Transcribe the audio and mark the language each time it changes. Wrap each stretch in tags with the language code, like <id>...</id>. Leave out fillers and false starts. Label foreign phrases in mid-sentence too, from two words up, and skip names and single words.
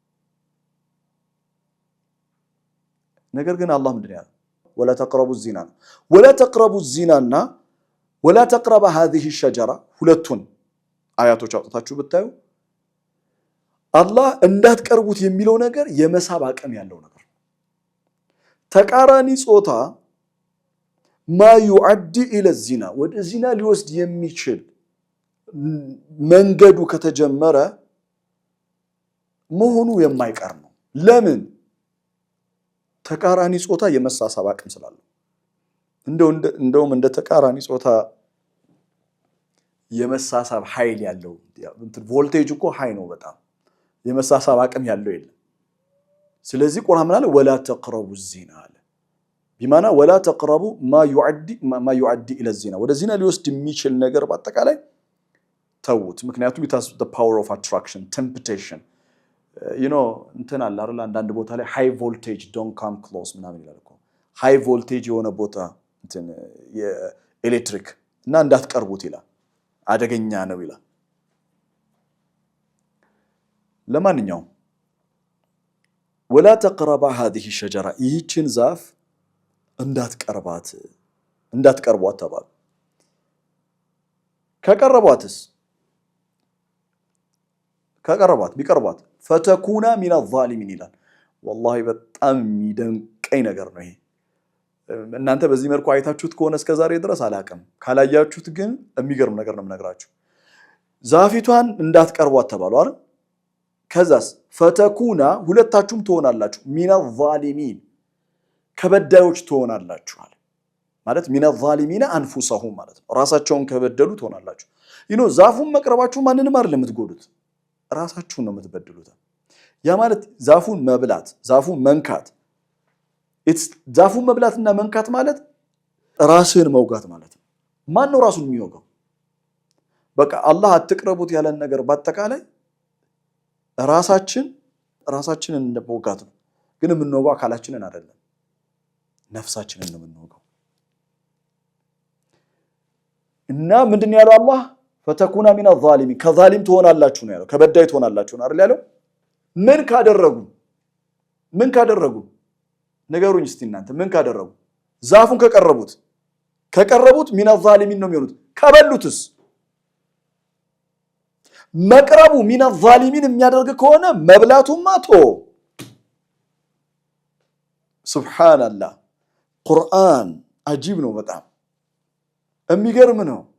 <am>ነገር ግን አላህ ምንድን ያለው</am> <ar>ولا تقربوا الزنا ولا تقربوا الزنا ولا تقربا هذه الشجره</ar> <am>ሁለቱን አያቶች አውጣታችሁ ብታዩ አላህ እንዳትቀርቡት የሚለው ነገር የመሳብ አቅም ያለው ነገር ተቃራኒ ጾታ</am> <ar>ما يؤدي الى الزنا</ar> <am>ወደ ዚና ሊወስድ የሚችል መንገዱ ከተጀመረ መሆኑ የማይቀር ነው ለምን ተቃራኒ ጾታ የመሳሳብ አቅም ስላለው እንደውም እንደ ተቃራኒ ጾታ የመሳሳብ ኃይል ያለው ቮልቴጅ እኮ ሃይ ነው በጣም የመሳሳብ አቅም ያለው የለም ስለዚህ ቁርአን ማለት</am> <ar>ولا تقربوا الزنا</ar> <am>አለ بمعنى</am> <ar>ولا تقربوا ما يؤدي الى الزنا</ar> <am>ወደ ዚና ሊወስድ የሚችል ነገር በአጠቃላይ ተውት ምክንያቱም</am> <en>it has the power of attraction temptation</en> <am>እንትን አለ አይደል አንዳንድ ቦታ ላይ</am> <en>high voltage don't come close</en> <am>ምናምን ይላል እኮ</am> <en>high voltage</en> <am>የሆነ ቦታ እንትን የኤሌክትሪክ እና እንዳትቀርቡት ይላል አደገኛ ነው ይላል ለማንኛውም</am> <ar>ولا تقربا هذه الشجره</ar> <am>ይህችን ዛፍ እንዳትቀርቧት ተባለ ቢቀርቧት</am> <ar>فتكون من الظالمين</ar> <am>ይላል والله በጣም የሚደንቀኝ ነገር ነው ይሄ እናንተ በዚህ መልኩ አይታችሁት ከሆነ እስከ ዛሬ ድረስ አላቀም ካላያችሁት ግን የሚገርም ነገር ነው የምነግራችሁ ዛፊቷን እንዳትቀርቧት ተባሉ አይደል ከዛስ فتكون ሁለታችሁም ትሆናላችሁ</am> <ar>من الظالمين</ar> <am>ከበዳዮች ትሆናላችሁ ማለት</am> <ar>من الظالمين</ar> <am>انفسهم ማለት ነው ራሳቸውን ከበደሉ ትሆናላችሁ ዛፉን መቅረባችሁ ማንንም አይደለም የምትጎዱት ራሳችሁን ነው የምትበድሉት ያ ማለት ዛፉን መብላት ዛፉን መንካት ዛፉን መብላትና መንካት ማለት ራስን መውጋት ማለት ነው ማን ነው ራሱን የሚወጋው በቃ አላህ አትቅረቡት ያለን ነገር በአጠቃላይ ራሳችንን እንደመውጋት ነው ግን የምንወጋው አካላችንን አይደለም ነፍሳችንን ነው የምንወጋው እና ምንድነው ያለው አላህ</am> <ar>فتكون من الظالمين</ar> <am>ከዛሊም ትሆናላችሁ ነው ያለው ከበዳይ ትሆናላችሁ ነው አይደል ያለው ምን ካደረጉ ምን ካደረጉ ነገሩኝ እስቲ እናንተ ምን ካደረጉ ዛፉን ከቀረቡት</am> <ar>من الظالمين</ar> <am>ነው የሚሆኑት ከበሉትስ መቅረቡ</am> <ar>من الظالمين</ar> <am>የሚያደርግ ከሆነ መብላቱማ ሱብሃንአላህ ቁርአን አጂብ ነው በጣም የሚገርም ነው</am>